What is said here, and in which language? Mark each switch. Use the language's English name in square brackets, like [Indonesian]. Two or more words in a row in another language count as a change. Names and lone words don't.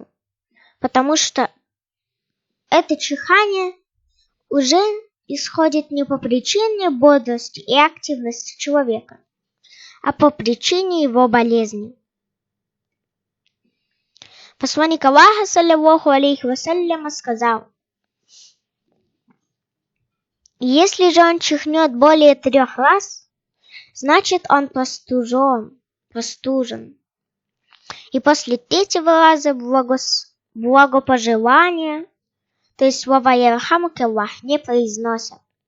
[Russian] Потому что это чихание уже исходит не по причине бодрости и активности человека, а по причине его болезни. Посланник Аллаха, [Arabic] صلى الله عليه وسلم, [Russian] сказал: если же он чихнет более 3 раз, значит он простужен. И после 3-го раза благопожелания, то есть слово «ярхамукаллах» не произносят.